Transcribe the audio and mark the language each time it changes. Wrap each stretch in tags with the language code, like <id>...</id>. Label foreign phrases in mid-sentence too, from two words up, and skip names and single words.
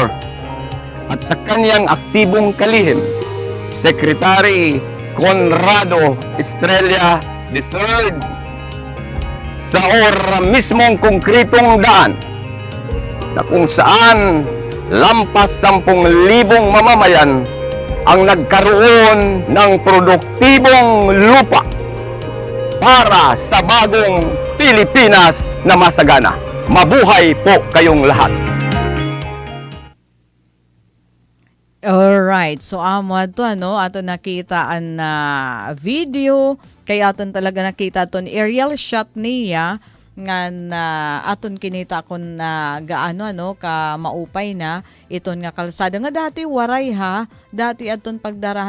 <tl>at sa kanyang aktibong kalihim, Secretary Conrado Estrella III, sa mismong konkretong daan na kung saan lampas 10,000 mamamayan ang nagkaroon ng produktibong lupa para sa bagong Pilipinas na masagana. Mabuhay po kayong lahat.</tl> <en>Alright.</en> <war>Alright, so amo to ato nakitaan na video kay aton talaga nakita ton</war> <en>aerial shot</en> <war>niya nga na aton kinita kon na gaano ka maupay na iton nga kalsada nga dati waray dati aton pagdarahan</war>